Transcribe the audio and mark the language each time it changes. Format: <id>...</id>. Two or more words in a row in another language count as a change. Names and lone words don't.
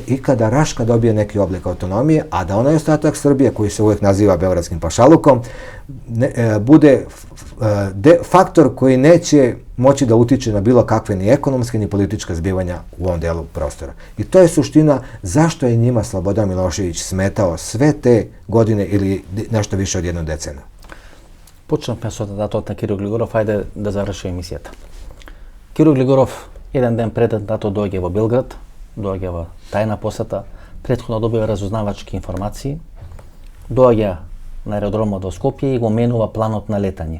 <sr>i kada Raška dobije neki oblik autonomije, a da onaj ostatak Srbije, koji se uvijek naziva Beogradskim pašalukom, bude faktor koji neće moći da utiče na bilo kakve ni ekonomske ni političke zbivanja u ovom delu prostora. I to je suština zašto je njima Slobodan Milošević smetao sve te godine ili nešto više od jednu deceniju.</sr> <mk>Počnахме со атентатот на Кирил Глигоров, ајде да заврши емисијата. Кирил Глигоров еден ден пред атентатот доаѓа во Белград, доаѓа во тајна посета, претходно добива разузнавачки информации, доаѓа на аеродромот во Скопје и го менува планот на летање.</mk>